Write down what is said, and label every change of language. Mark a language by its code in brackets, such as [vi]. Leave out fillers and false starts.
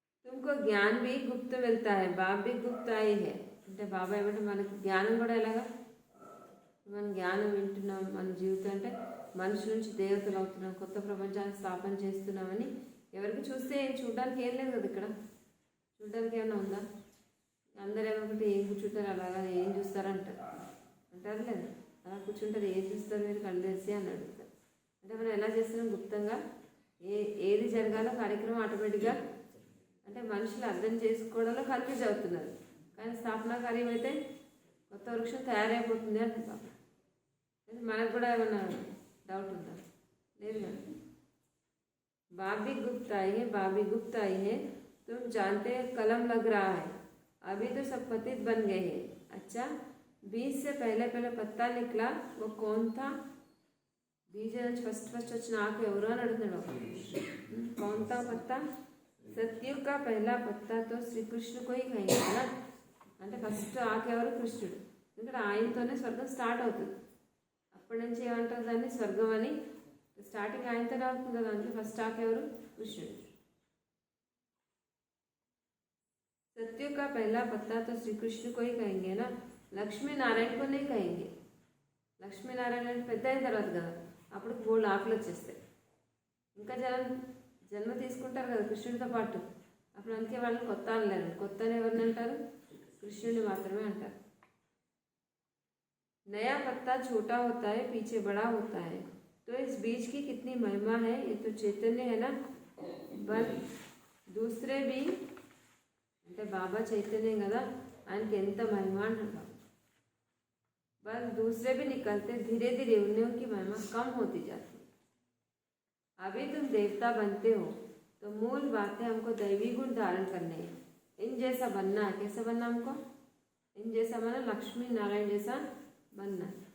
[hi] तुमको ज्ञान भी गुप्त मिलता है, बाप भी गुप्त आई है. [te] అంటే బాబా ఏమంటే మనకి జ్ఞానం కూడా ఎలాగా? మనం జ్ఞానం వింటున్నాం. మన జీవితం అంటే మనిషి నుంచి దేవతలు అవుతున్నాం, కొత్త ప్రపంచాన్ని స్థాపన చేస్తున్నామని ఎవరికి చూస్తే చూడడానికి ఏం లేదు కదా. ఇక్కడ చూడడానికి ఏమైనా ఉందా? అందరూ ఏమనుకుంటే ఏం కూర్చుంటారు, అలాగా ఏం చూస్తారంటారు. అంటారు లేదు, అలా కూర్చుంటారు, ఏం చూస్తారు మీరు కళ్ళు తెరిచి అని అడుగుతారు. అంటే మనం ఎలా చేస్తున్నాం? గుప్తంగా ఏది జరగాలో కార్యక్రమం ఆటోమేటిక్గా, అంటే మనుషులు అర్థం చేసుకోవడంలో కన్ఫ్యూజ్ అవుతున్నారు. కానీ స్థాపనా కార్యం అయితే కొత్త వృక్షం తయారైపోతుంది అంటే బాబా. మనకు కూడా ఏమన్నా డౌట్ ఉందా? లేదు కదా. [hi] బాబీ గుప్త आई है, बाबी गुप्त आई है. तुम जानते कलम लग रहा है, अभी तो सब पतित बन गए हैं. अच्छा, बीज से पहले पत्ता निकला, वो कौन था? [te] बीज నుంచి ఫస్ట్ వచ్చిన ఆకు ఎవరు అని అడుగుతున్నాడు. [hi] कौन था पत्ता? सत्युग का पहला पत्ता तो श्री कृष्ण को ही कहेंगे ना. [te] అంటే ఫస్ట్ ఆకు ఎవరు? కృష్ణుడు. ఎందుకంటే ఆయనతోనే స్వర్గం స్టార్ట్ అవుతుంది. అప్పటి నుంచి ఏమంటారు దాన్ని? స్వర్గం అని. స్టార్టింగ్ ఆయనతోనే అవుతుంది కదా. అంటే ఫస్ట్ ఆకు ఎవరు? కృష్ణుడు. [hi] सत्युग का पहला पत्ता तो श्री कृष्ण को ही कहेंगे ना, लक्ष्मी नारायण को नहीं कहेंगे. [te] లక్ష్మీ నారాయణ అంటే పెద్ద అయిన తర్వాత కదా, అప్పుడు బోల్డ్ ఆకులు వచ్చేస్తాయి. ఇంకా జన్మ తీసుకుంటారు కదా కృష్ణుడితో పాటు. అప్పుడు అందుకే వాళ్ళని కొత్త అనలేరు. కొత్త అని ఎవరిని అంటారు? కృష్ణుడిని మాత్రమే అంటారు. [hi] नया पत्ता छोटा होता है, पीछे बड़ा होता है. तो इस बीज की कितनी महिमा है. ये तो चैतन्य है ना. बस दूसरे भी [te] అంటే బాబా చైతన్యం కదా, ఆయనకి ఎంత महिమ అంటారు. [hi] बस दूसरे भी निकलते, धीरे धीरे उन्हें की महिमा कम होती जाती है. अभी तुम देवता बनते हो तो मूल बात है हमको दैवी गुण धारण करने हैं. इन जैसा बनना है. कैसा बनना हमको? इन जैसा बना, लक्ष्मी नारायण जैसा बनना.